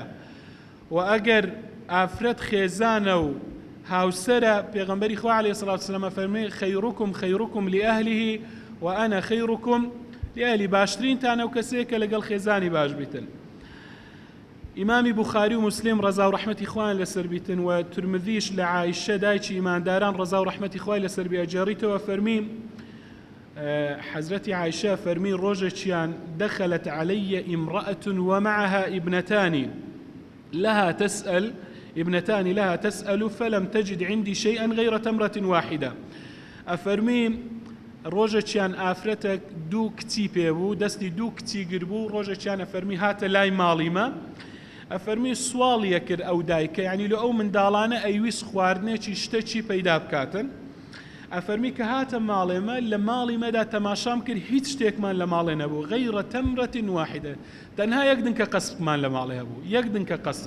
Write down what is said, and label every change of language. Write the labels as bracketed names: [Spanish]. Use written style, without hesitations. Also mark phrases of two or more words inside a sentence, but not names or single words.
[Central Kurdish] و ئەگەر ئافرەت خێزانە و هاوسرە، پێغەمبەری خوا [Arabic] عەلەیهی سەڵات وەسسەلام [Central Kurdish] فەرمی [Arabic] خەیڕوکم خەیڕوکم لأهله وأنا خەیڕوکم لأهلی، [Central Kurdish] باشترینتان ئەو کەسەیە کە لەگەڵ خێزانی باش بیتن. ئیمامی بوخاری و مسلم ڕەزا و ڕەحمەتی خوایان لەسەر بیتن، و تورمذیش لە عایشە دایکی ئیمانداران ڕەزا و ڕەحمەتی خوای لەسەر بی ئەجێڕیتەوە فەرمی حەزرەتی عایشە فەرمی ڕۆژێکیان [Arabic] دەخەلت عەلەیە ئیمرەئەة ومعها ابنتان لها تسأل فلم تجد عندي شيئا غير تمرة واحدة. [Central Kurdish] أفرمي ڕۆژێکیان ئافرەتە دوو کچی پێبوو، دەستی دوو کچی گربوو، ڕۆژێکیان ئەفەرمی هاتە لای ماڵیمە، ئەفەرمی سواڵیە کرد ئەو دایکە، یعنی لە ئەو منداڵانە ئەیویست خواردنێکی شتێکی پەیدا بکاتن. ئەفەرمی کە هاتە ماڵێمە، لە ماڵیمەدا تەماشام کرد هیچ شتێکمان لە ماڵێ نەبوو [Arabic] غەیرە تەمرەة واحدة، [Central Kurdish] تەنها یەک دنکە قەسبمان لە ماڵێ هەبوو، یەک دنکە قەسب.